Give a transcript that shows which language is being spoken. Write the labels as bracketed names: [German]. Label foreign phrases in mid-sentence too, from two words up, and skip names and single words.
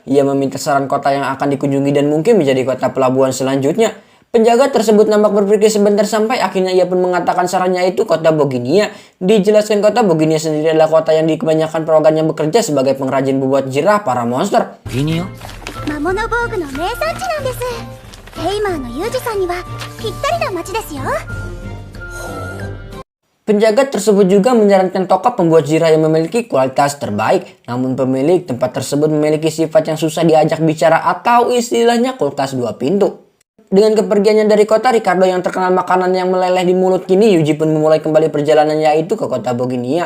[Indonesian] Ia meminta saran kota yang akan dikunjungi dan mungkin menjadi kota pelabuhan selanjutnya. Penjaga tersebut nampak berpikir sebentar sampai akhirnya ia pun mengatakan sarannya itu kota Boginia. Dijelaskan kota Boginia sendiri adalah kota yang di kebanyakan perogannya bekerja sebagai pengrajin bobot jirah para monster. [Japanese] Boginia? 魔物防具の名産地なんです。ヘイマーのユージさんにはぴったりな街ですよ。 [Indonesian] Penjaga tersebut juga menyarankan toko pembuat jirah yang memiliki kualitas terbaik. Namun pemilik tempat tersebut memiliki sifat yang susah diajak bicara, atau istilahnya kulkas dua pintu. Dengan kepergiannya dari kota Ricardo yang terkenal makanan yang meleleh di mulut, kini Yuji pun memulai kembali perjalanannya, yaitu ke kota Boginia.